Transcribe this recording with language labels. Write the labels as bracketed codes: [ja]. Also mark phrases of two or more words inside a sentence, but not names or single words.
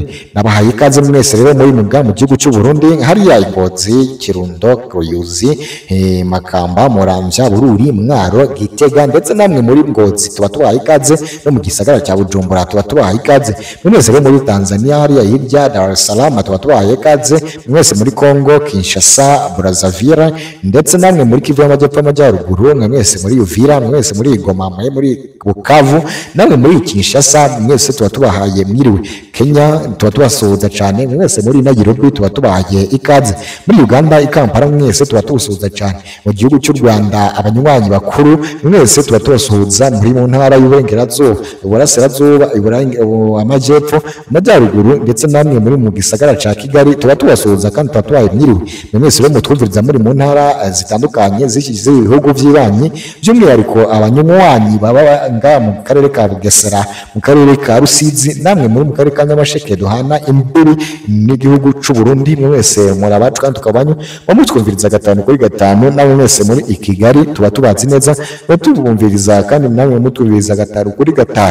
[rw] Nabahaye ikaze mwese rero muri mu gihugu cy'u Burundi, hariya Ngozi, Kirundo, Ruyuzi, Makamba, Muramvya, Bururi, Mwaro, Gitega ndetse namwe muri Ngozi tuba tubahaye ikaze, no mu gisagara cya Bujumbura tuba tubahaye ikaze. Mwese rero muri Tanzania hariya hirya Dar es Salaam tuba tubahaye ikaze, mwese muri Kongo, Kinshasa, Brazzaville ndetse namwe muri Kivu y'Amajyepfo n'Amajyaruguru, mwese muri Uvira, mwese muri Goma, muri Bukavu, namwe muri Kinshasa mwese tuba tubahaye mwiriwe. Kenya tuba tubasuhuza cyane, mwese muri Nairobi tuba tubahaye ikaze, muri Uganda Kampala mwese tuba tubasuhuza cyane, mu gihugu cy'u Rwanda abanywanyi bakuru mwese tuba tubasuhuza muri mu ntara y'Uburengerazuba, Iburasirazuba, Amajyepfo, Amajyaruguru ndetse namwe muri mu gisagara cya Kigali tuba tubasuhuza kandi tuba tubaye mwiriwe mwese rero mutwumviriza muri mu ntara zitandukanye zishyize ibihugu by'ibanyi by'umwihariko abanywanyi baba nga mu karere ka Bugesera mu karere ka Rusizi namwe muri mu karere ka Nyamasheke duhana imbere n'igihugu cy'u Burundi mwese muri abacu kandi tukabanyu mutwumviriza 5 kuri 5 namwe mwese muri Kigali tuba tubazi neza tubumviriza kandi namwe mutwumviriza 5 kuri 5.